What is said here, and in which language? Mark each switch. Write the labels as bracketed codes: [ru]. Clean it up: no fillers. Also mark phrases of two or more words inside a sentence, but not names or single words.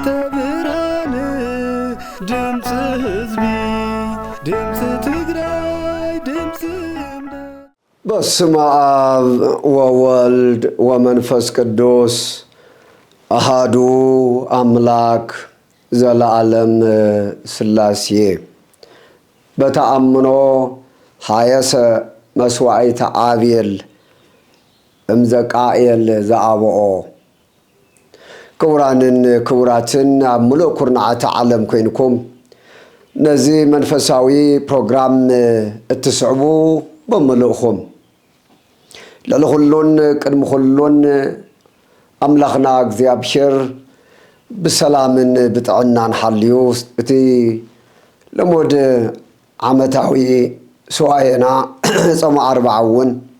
[ti] ብርሃን ድምጽ ህዝቢ ድምጽ ትግራይ ድምጽ እምነት [gez] በስመ አብ ወወልድ ወመንፈስ ቅዱስ አሃዱ አምላክ ዘለዓለም ሥላሴ በተአምኖ ሃየሰ መስዋዕተ አቤል እምዘቃኤል ዘአብኦ [ti] ክቡራንን ክቡራትን ኣብ ሙሉእ ኩርናዓተ ዓለም ኮይንኩም ነዚ መንፈሳዊ ፕሮግራም እትስዕቡ በሙሉእኹም ለለኹሉን ቅድሚ ኩሉን ኣምላኽና እግዚኣብሔር ብሰላምን ብጥዕናን ሓልዩ እቲ ልሙድ ዓመታዊ ሰዋየና ጾም 40